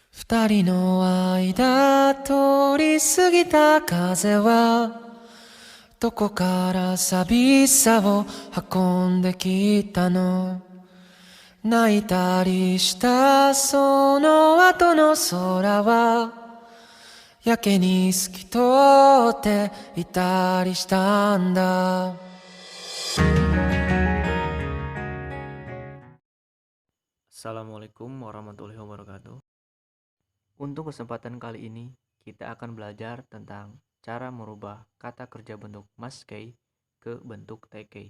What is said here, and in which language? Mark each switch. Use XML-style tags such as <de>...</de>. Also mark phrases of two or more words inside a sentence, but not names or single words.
<ja>二人の間通り過ぎた風はどこから寂しさを運んできたの。泣いたりしたその後の空はやけに透き通っていたりしたんだ。</ja> <ar>السلام عليكم ورحمة الله وبركاته.</ar> <id>Untuk kesempatan kali ini, kita akan belajar tentang cara merubah kata kerja bentuk maskei ke bentuk tekei.</id>